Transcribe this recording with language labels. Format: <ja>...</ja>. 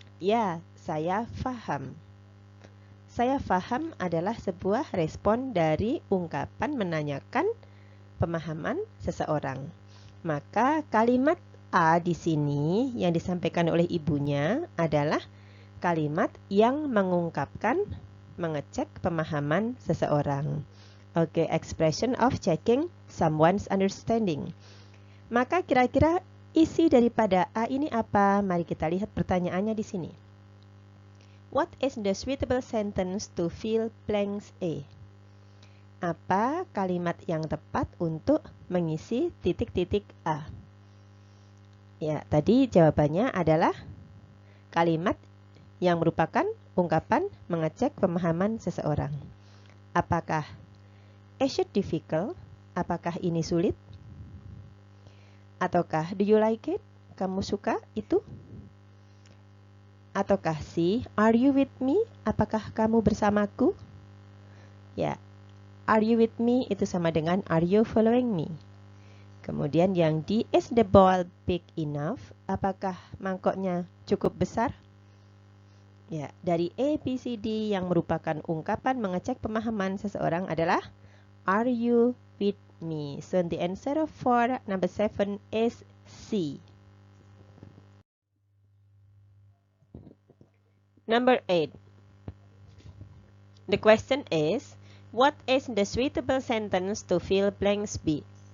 <id>Ya, saya paham. Saya paham adalah sebuah respon dari ungkapan menanyakan pemahaman seseorang. Maka kalimat A di sini yang disampaikan oleh ibunya adalah kalimat yang mengungkapkan, mengecek pemahaman seseorang.</id> <en>Oke, expression of checking someone's understanding.</en> <id>Maka kira-kira isi daripada A ini apa? Mari kita lihat pertanyaannya di sini.</id> <en>What is the suitable sentence to fill blanks A?</en> <id>Apa kalimat yang tepat untuk mengisi titik-titik A? Ya, tadi jawabannya adalah kalimat yang merupakan ungkapan mengecek pemahaman seseorang. Apakah</id> <en>is it difficult?</en> <id>Apakah ini sulit? Ataukah</id> <en>do you like it?</en> <id>Kamu suka itu? Ataukah C,</id> <en>are you with me?</en> <id>Apakah kamu bersamaku?</id> <en>Ya, are you with me</en> <id>itu sama dengan</id> <en>are you following me?</en> <id>Kemudian yang</id> <en>D, is the bowl big enough?</en> <id>Apakah mangkoknya cukup besar? Ya, dari A, B, C, D yang merupakan ungkapan mengecek pemahaman seseorang adalah</id> <en>are you with me? So the answer for number 7 is C. Number 8. The question is, what is the suitable sentence to fill blanks B?</en>